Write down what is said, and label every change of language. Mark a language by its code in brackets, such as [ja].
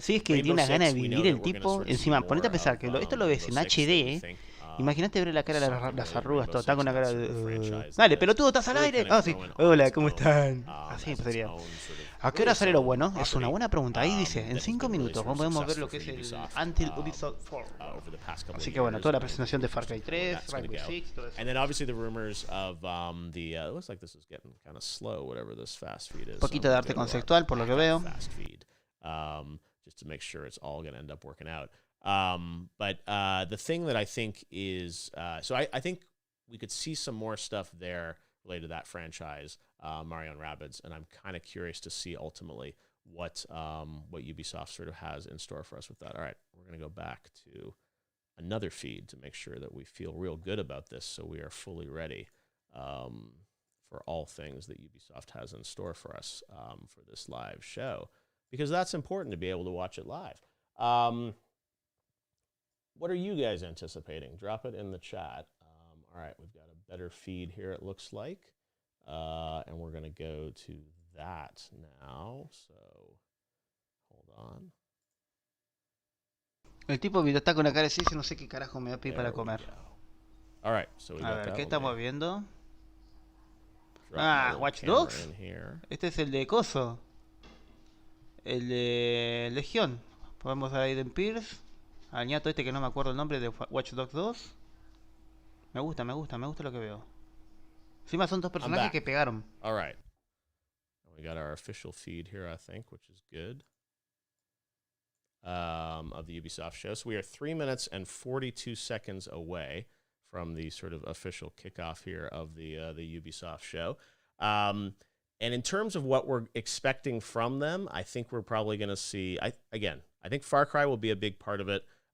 [es] Si es que tiene unas ganas de vivir el tipo. Encima, ponete a pensar que esto lo ves en HD, Imagínate ver la cara de las arrugas, todo. Está con una cara de... Dale, pelotudo, ¿estás al aire? Ah, sí. Hola, ¿cómo están? Así sería. ¿A qué hora sale lo bueno? Es una buena pregunta. Ahí dice, en 5 minutos podemos ver lo que es el Until Ubisoft Forward. Así que bueno, toda la presentación de Far Cry 3, Rainbow Six, todo eso. [en] And then obviously the rumors of the it looks like this is getting kind of slow, whatever this fast feed is. [es] Un poquito de arte conceptual por lo que veo. [en] Fast feed, just to make sure it's all going to end up working out. But the thing that I think is, so I think we could see some more stuff there related to that franchise, Mario and Rabbids, and I'm kind of curious to see ultimately what Ubisoft sort of has in store for us with that. All right, we're going to go back to another feed to make sure that we feel real good about this, so we are fully ready for all things that Ubisoft has in store for us for this live show, because that's important to be able to watch it live. What are you guys anticipating? Drop it in the chat. All right, we've got a better feed here, it looks like. And we're going to go to that now. So, hold on. [es] El tipo está con la cara así, no sé qué carajo me va a pedir para comer. [en] All right, so we [es] a ver, ¿qué estamos viendo? Ah, [en] Watch Dogs. [es] Este es el de Coso. El de Legión. Podemos ver a Aiden Pierce. Al ñato este que no me acuerdo el nombre de Watch Dogs 2. Me gusta lo que veo. Encima son dos personajes que pegaron. [en] All right. We got our official feed here, I think, which is good. Of the Ubisoft show. So we are 3 minutes and 42 seconds away from the sort of official kickoff here of the Ubisoft show. And in terms of what we're expecting from them, I think we're probably going to see, I think Far Cry will be a big part of it.